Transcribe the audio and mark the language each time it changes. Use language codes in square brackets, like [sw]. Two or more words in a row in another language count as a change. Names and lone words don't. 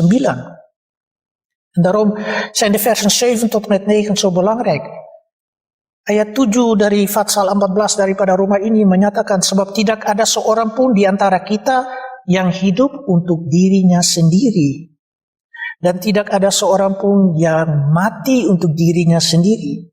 [nl] En daarom zijn de versen 7 tot met 9 zo belangrijk. [id] Ayat 7 dari Fatsal 14 daripada Roma ini menyatakan, sebab tidak ada seorang pun di antara kita yang hidup untuk dirinya sendiri. Dan tidak ada seorang pun yang mati untuk dirinya sendiri.